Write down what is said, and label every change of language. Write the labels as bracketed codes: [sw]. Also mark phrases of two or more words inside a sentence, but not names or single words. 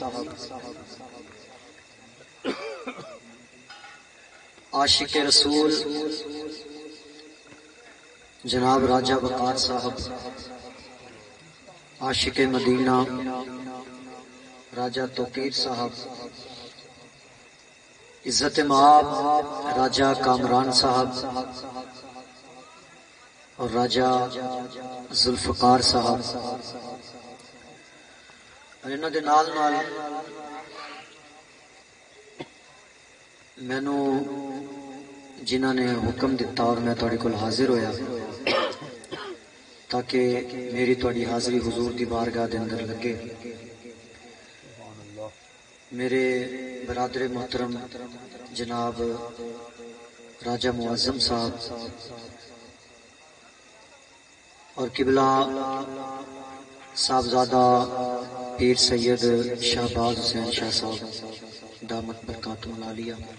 [ur] عاشق رسول جناب راجہ وقار صاحب عاشق مدینہ راجہ توقیر صاحب عزت مآب راجہ کامران صاحب [pa] اور راجہ ذوالفقار صاحب اور انہاں دے نال نال مینوں جنہاں نے حکم دیتا اور میں تواڈے کول حاضر ہویا تاکہ میری تواڈی حاضری حضور دی بارگاہ دے اندر لگے میرے برادر محترم جناب راجہ معظم صاحب [ur] اور قبلہ صاحبزادہ پیر سید شہباز حسین شاہ صاحب [ar] دامت برکاتہم العالیہ